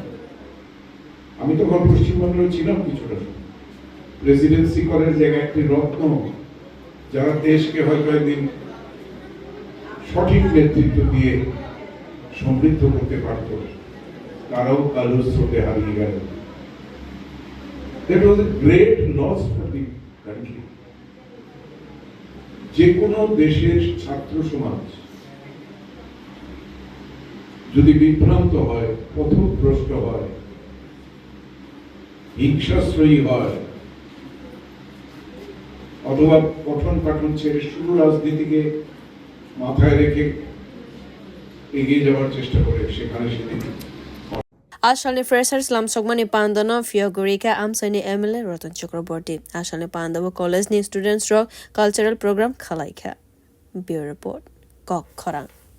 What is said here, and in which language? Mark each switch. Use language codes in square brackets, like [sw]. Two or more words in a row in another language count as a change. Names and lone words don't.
[bn] আমি তখন পশ্চিমবাংলায় ছিলাম কিছুটা, প্রেসিডেন্সি কলেজ একটি রত্ন, যারা দেশকে হয়তো একদিন সঠিক নেতৃত্ব দিয়ে সমৃদ্ধ করতে পারত, তারাও কালো স্রোতে হারিয়ে গেল। [en] That was a great loss for the country. [bn] যে কোনো দেশের ছাত্র সমাজ যদি বিভ্রান্ত হয়, পথভ্রষ্ট হয়, হিংসাশ্রয়ী হয়, অথবা পঠন পাঠন ছেড়ে শুধু রাজনীতিকে মাথায় রেখে এগিয়ে যাওয়ার চেষ্টা করে, সেখানে সেদিন [trp] Ashali freshers lamsokmani panda no fiogurika amsaini MLA Ratan Chakroborty ashali panda college ni students ro [en] cultural program [trp] khalaikha. Bureau report Kok Khorang.